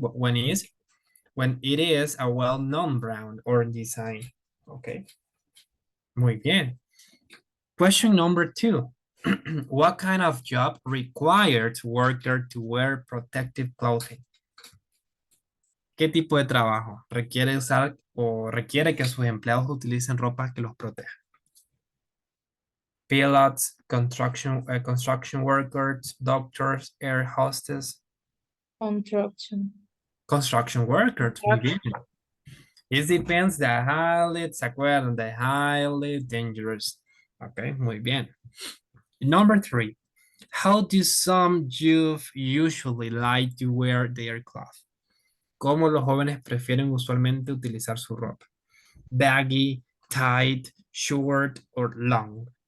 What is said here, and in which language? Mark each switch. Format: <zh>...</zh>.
<en>When it is a well-known brand or design. Ok,</en> <es>muy bien.</es> <en>Question number 2. What kind of job requires worker to wear protective clothing?</en> <es>¿Qué tipo de trabajo requiere usar o requiere que sus empleados utilicen ropa que los proteja?</es> <en>Pilots, construction workers, doctors, air hostess. Construction. Construction workers,</en> <es>muy bien.</es> <en>It depends the highly,</en> <es>¿se acuerdan?</es> <en>The highly dangerous. Ok,</en> <es>muy bien.</es> <en>Number 3. How do some youth usually like to wear their clothes?</en> <es>¿Cómo los jóvenes prefieren usualmente utilizar su ropa?</es> <en>Baggy, tight, short, or long?</en>